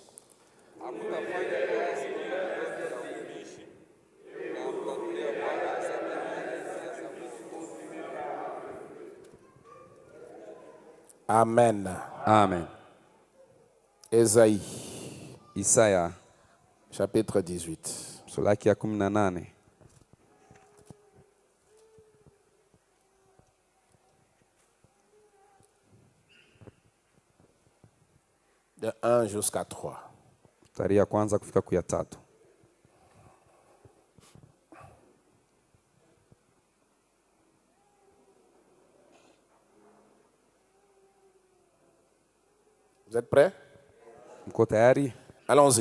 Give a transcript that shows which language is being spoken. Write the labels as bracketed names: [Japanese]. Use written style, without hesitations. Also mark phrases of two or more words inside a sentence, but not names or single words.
[French] Amen. Amen. Ésaïe, [Swahili] Isaya [French] chapitre 18. [Swahili] sura yake ya 18. [French] De 1 jusqu'à 3. [Swahili] Mstari ya kwanza kufika ku ya 3. [French] Vous êtes prêts? [Swahili] Mko tayari? [French] Allons-y.